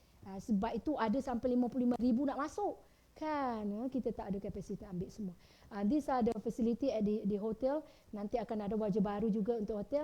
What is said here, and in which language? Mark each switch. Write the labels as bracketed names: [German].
[Malay] Sebab itu ada sampai 55,000 nak masuk. Kan? Kita tak ada kapasiti ambil semua. [English] These are the facility at the hotel. [Malay] Nanti akan ada wajah baru juga untuk hotel.